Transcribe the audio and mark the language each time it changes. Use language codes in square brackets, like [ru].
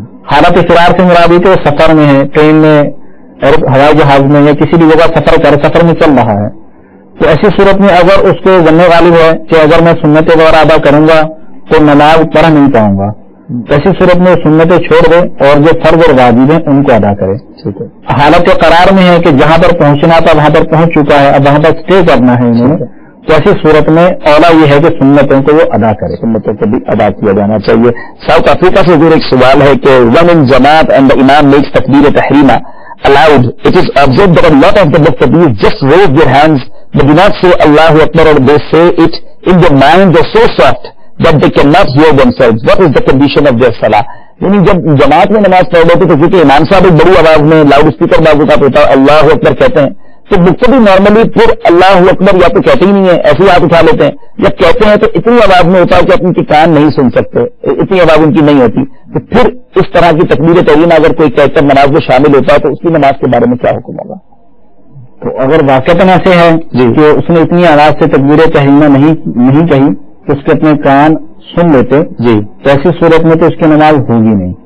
[ur] حالت فرار سے مراد ہے کہ وہ سفر میں ہے, ٹرین میں اور ہوائی جہاز میں یا کسی بھی جگہ سفر میں چل رہا ہے, تو ایسی صورت میں اگر اس کو ظن غالب ہے کہ اگر میں سنت وغیرہ ادا کروں گا تو نماز پڑھ نہیں پاؤں گا, ایسی صورت میں سنتیں چھوڑ دے اور جو فرض اور واجب ہیں ان کو ادا کرے. حالت قرار میں ہے کہ جہاں پر پہنچنا تھا وہاں پر پہنچ چکا ہے, اب وہاں پر اسٹے کرنا ہے انہوں نے, تو ایسی صورت میں اولا یہ ہے کہ سنتوں کو وہ ادا کرے, سنتوں کو بھی ادا کیا جانا چاہیے. ساؤتھ افریقہ سے ضرور ایک سوال ہے کہ [en] when in Jamaat and the Imam makes takbir tahrima allowed, it is observed that a lot of the muqtadis just raise their hands, they do not say Allahu Akbar, or they say it in their mind, they're so soft that they cannot hear themselves. What is the condition of their salah? [ur] یعنی جب جماعت میں نماز پڑھ لیتے تو کیونکہ امام صاحب ایک بڑی آواز میں لاؤڈ اسپیکر بازو کا ہوتا ہے اللہ اکبر کہتے ہیں, تو مقتدی نارملی پھر اللہ اکبر یا تو کہتے ہی نہیں ہے, ایسے ہی ہاتھ اٹھا لیتے ہیں, یا کہتے ہیں تو اتنی آواز میں ہوتا ہے کہ ان کے کان نہیں سن سکتے, اتنی آواز ان کی نہیں ہوتی. تو پھر اس طرح کی تکبیر تحریمہ اگر کوئی کہہ کر نماز میں شامل ہوتا ہے تو اس کی نماز کے بارے میں کیا حکم ہوگا؟ تو اگر واقعتاً ایسے ہے کہ اس نے اتنی آواز سے تکبیر تحریمہ نہیں کہی تو اس کے اپنے کان سن لیتے تو ایسی صورت میں تو اس کی نماز ہوگی نہیں.